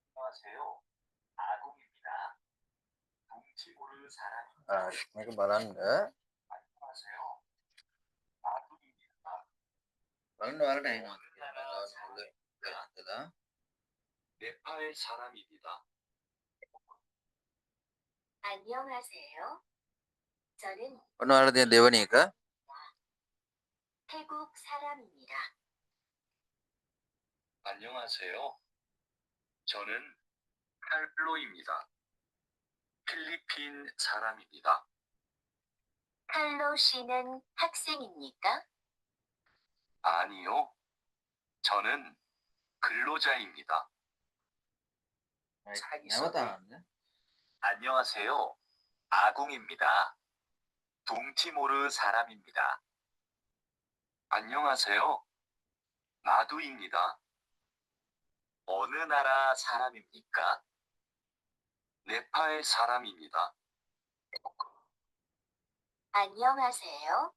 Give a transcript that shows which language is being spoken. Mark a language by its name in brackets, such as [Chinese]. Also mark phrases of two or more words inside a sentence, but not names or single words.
[Sinhala] මේක බලන්න බලන්න ඔයාලට ඇහෙනවා කියලා. [Korean] 네팔 사람입니다. 안녕하세요. 저는 [Sinhala] ඔන්න ඔයාලා තියෙන දෙවෙනි එක. [Korean] 태국 사람입니다. 안녕하세요. 저는 칼로입니다. 필리핀 사람입니다. 칼로 씨는 학생입니까? 아니요. 저는 근로자입니다. [Sinhala] නැවත අහන්න. [Korean] 안녕하세요. 아궁입니다. 동티모르 사람입니다. 안녕하세요. 마두입니다. 어느 나라 사람입니까? 네팔 사람입니다. 안녕하세요.